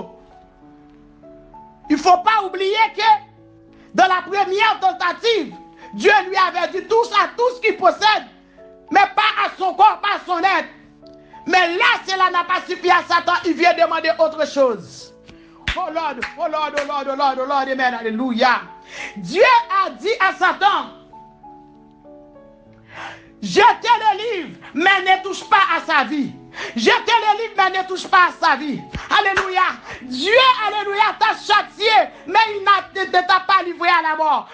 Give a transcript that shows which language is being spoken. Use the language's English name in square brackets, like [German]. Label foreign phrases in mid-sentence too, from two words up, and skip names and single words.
[French] Il ne faut pas oublier que dans la première tentative, Dieu lui avait dit touche à tout ce qu'il possède, mais pas à son corps, pas à son être. Mais là, cela n'a pas suffi à Satan, il vient demander autre chose. [English] Oh Lord, oh Lord, oh Lord, oh Lord, oh Lord, [French] amen, alléluia. Dieu a dit à Satan, jetez le livre, mais ne touche pas à sa vie. Jetez le livre, mais ne touche pas à sa vie. Alléluia. Dieu, alléluia, t'a châtié, mais il ne t'a pas livré à la mort.